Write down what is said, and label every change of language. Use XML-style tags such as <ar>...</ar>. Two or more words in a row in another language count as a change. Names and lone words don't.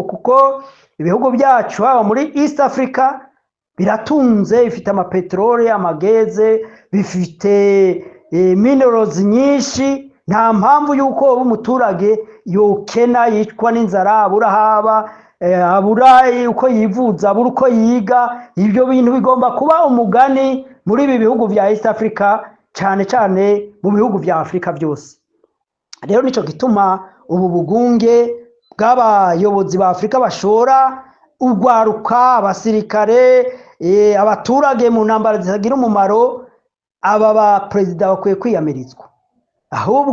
<rn>Kuko ibihugu byacu haba muri East Africa biratunze, bifite amapetrole, amageze, bifite minerals nyinshi. Nta mpamvu yuko umuturage yokena, yicwa n'inzara, abura haba, abura uko yivuza, abura uko yiga. Ibyo bintu bigomba kuba umugani muri ibi bihugu bya East Africa, cyane cyane mu bihugu bya Afrika byose. Rero nico gituma ubu bugunge bw'abayobozi ba Afrika bashora urwaruka, abasirikare, abaturage mu ntambara zitagira umumaro, aba ba president bakwiye kwiyamirizwa.</rn>